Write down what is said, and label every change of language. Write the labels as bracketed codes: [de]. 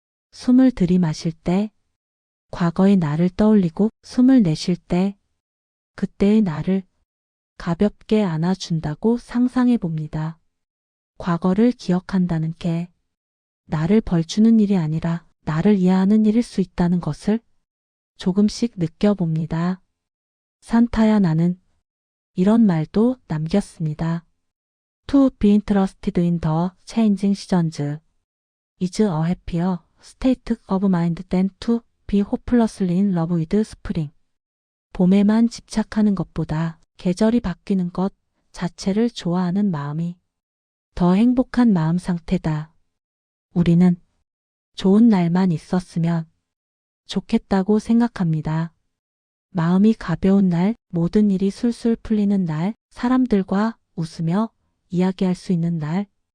[ko] 숨을 들이마실 때 과거의 나를 떠올리고 숨을 내쉴 때 그때의 나를 가볍게 안아준다고 상상해 봅니다. 과거를 기억한다는 게 나를 벌주는 일이 아니라 나를 이해하는 일일 수 있다는 것을 조금씩 느껴봅니다. 산타야 나는 이런 말도 남겼습니다. [en] To be interested in the changing seasons is a happier state of mind than to be hopelessly in love with spring. [ko] 봄에만 집착하는 것보다 계절이 바뀌는 것 자체를 좋아하는 마음이 더 행복한 마음 상태다. 우리는 좋은 날만 있었으면 좋겠다고 생각합니다. 마음이 가벼운 날, 모든 일이 술술 풀리는 날, 사람들과 웃으며 이야기할 수 있는 날.